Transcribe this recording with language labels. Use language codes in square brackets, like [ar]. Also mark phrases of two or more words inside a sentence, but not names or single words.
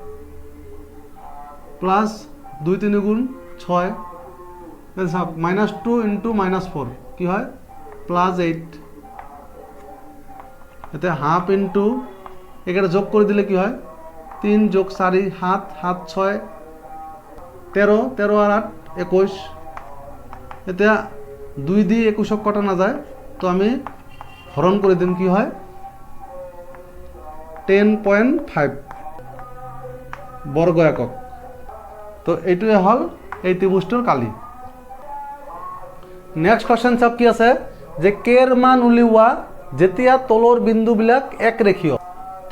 [bn] প্লাস 2 3 গুণ 6 এটা সব -2 ইনটু -4 কি হয় +8 এতে হাফ ইনটু এখানে যোগ করে দিলে কি হয় 3 যোগ 4 7 7 6 13 13 আর 8 21 এটা 2 দিয়ে 21 কাটা না যায় তো আমি হরণ করে দিম কি হয় 10.5 বর্গ একক তো [as] এইটোৱে হল এই ত্রিভুজটোৰ কালি [en] next question [as] চাওক কি আছে যে কেৰ মান উলিওৱা যেতিয়া তলৰ বিন্দুবিলাক এক ৰেখীয় তো